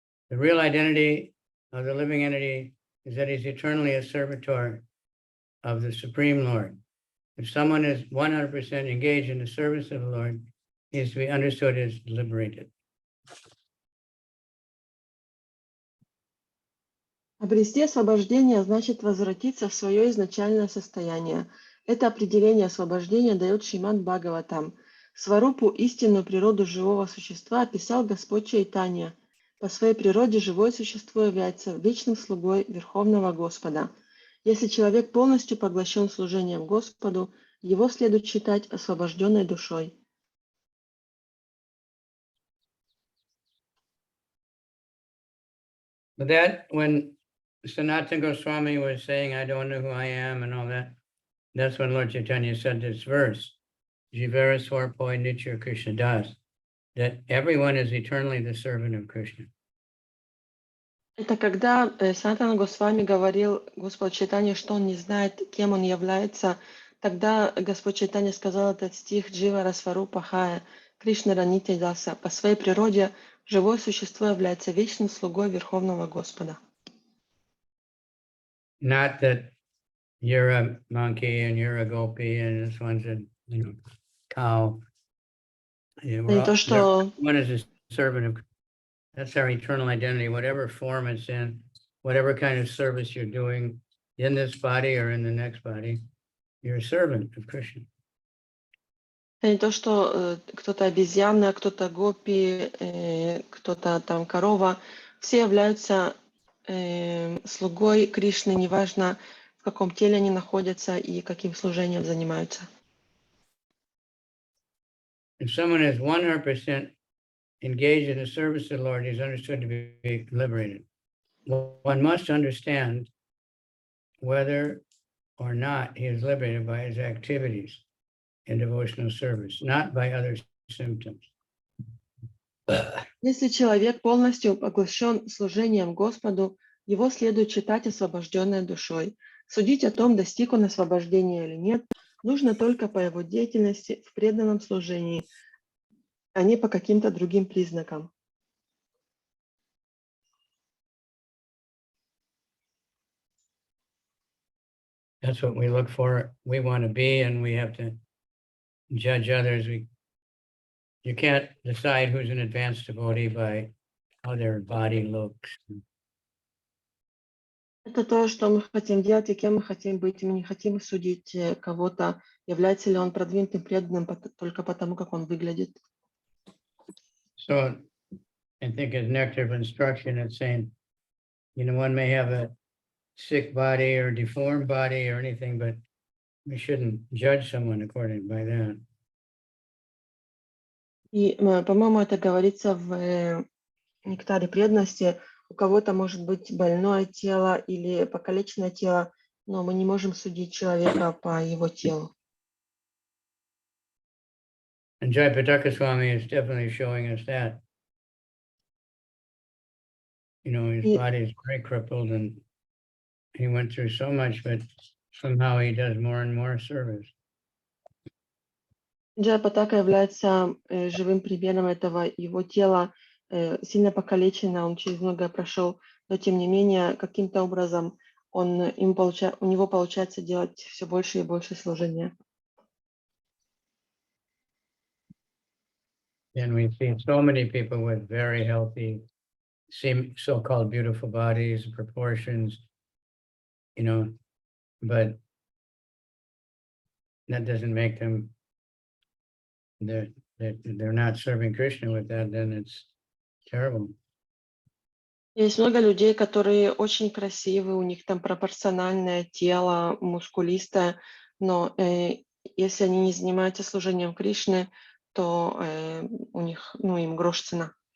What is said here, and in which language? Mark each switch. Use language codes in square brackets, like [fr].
[en] The real identity of the living entity is that he's eternally a servitor of the Supreme Lord. If someone is 100% engaged in the service of the Lord, he is to be understood as liberated. [ru] Обрести освобождение значит возвратиться в свое изначальное состояние. Это определение освобождения дает Шримад Бхагаватам. Сварупу, истинную природу живого существа, описал Господь Чайтанья. По своей природе живое существо является вечным слугой Верховного Господа. Если человек полностью поглощен служением Господу, его следует считать освобожденной душой. [en] But that, when Sanatana Goswami was saying, I don't know who I am and all that, that's when Lord Chaitanya said this verse, [bn] Jivara Swarpoi Nitya Krishna Das, [en] that everyone is eternally the servant of Krishna. [ru] Это когда Санатана Госвами говорил Господу Чайтанье, что он не знает, кем он является, тогда Господь Чайтанья сказал этот стих [bn] Джива Расварупа Хая, Кришна Ранитя Даса. [ru] По своей природе живое существо является вечным слугой Верховного Господа. [en] Not that you're a monkey and you're a gopi and this one's a cow. [ru] Не то, что [en] One is a servant of. That's our eternal identity, whatever form it's in, whatever kind of service you're doing in this body or in the next body, you're a servant of Krishna. [ru] не то, что кто-то обезьяна, кто-то гопи, кто-то там корова, все являются слугой Кришны, неважно в каком теле они находятся и каким служением занимаются. [en] If someone is 100% engaged in the service of the Lord, he's understood to be liberated. One must understand whether or not he is liberated by his activities in devotional service, not by other symptoms. [ru] Если человек полностью поглощен служением Господу, его следует считать освобожденной душой. Судить о том, достиг он освобождения или нет, нужно только по его деятельности в преданном служении, а не по каким-то другим признакам. [en] That's what we look for. We want to be, and we have to judge others. You can't decide who's an advanced devotee by how their body looks. [ru] Это то, что мы хотим делать и кем мы хотим быть. Мы не хотим судить кого-то, является ли он продвинутым преданным только потому, как он выглядит. [en] So I think as nectar of instruction, it's saying, one may have a sick body or deformed body or anything, but we shouldn't judge someone according by that. [ru] И, по-моему, это говорится в нектаре преданности. У кого-то может быть больное тело или покалеченное тело, но мы не можем судить человека по его телу. [en] And Kavicandra Swami is definitely showing us that. His body is very crippled and he went through so much, but somehow he does more and more service. [ru] Джайпатака является живым примером этого. Его тело сильно покалечено, он через многое прошел, но тем не менее, каким-то образом у него получается делать все больше и больше служения. [en] And we see so many people with very healthy, so-called beautiful bodies, proportions, but that doesn't make them, they're not serving Krishna with that, then it's terrible. [ru] Есть много людей, которые очень красивы, у них там пропорциональное тело, мускулистое, но если они не занимаются служением Кришны, то у них, им грош цена.